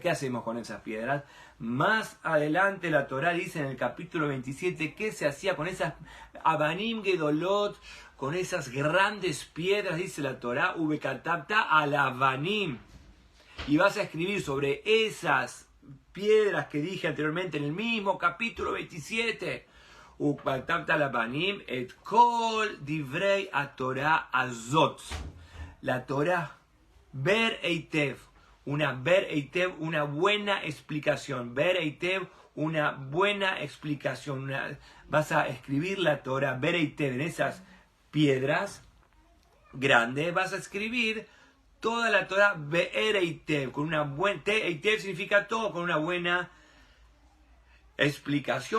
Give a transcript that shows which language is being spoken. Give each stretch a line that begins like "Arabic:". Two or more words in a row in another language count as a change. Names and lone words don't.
Spanish: ¿Qué hacemos con esas piedras? Más adelante la Torá dice en el capítulo 27 qué se hacía con esas
Hebrew: אבנים גדולות,
Spanish: con esas grandes piedras, dice la Torá,
Hebrew: וכתבת על אבנים.
Spanish: Y vas a escribir sobre esas piedras que dije anteriormente en el mismo capítulo 27.
Hebrew: וכתבת על האבנים את כל דברי התורה הזאת.
Spanish: La Torá,
Hebrew: באר היטב,
Spanish: una buena explicación.
Hebrew: באר היטב,
Spanish: una buena explicación. Vas a escribir la Torá,
Hebrew: באר היטב,
Spanish: en esas piedras grandes, vas a escribir toda la Torá,
Hebrew: באר היטב,
Spanish: con una buena, Eitev significa todo, con una buena explicación.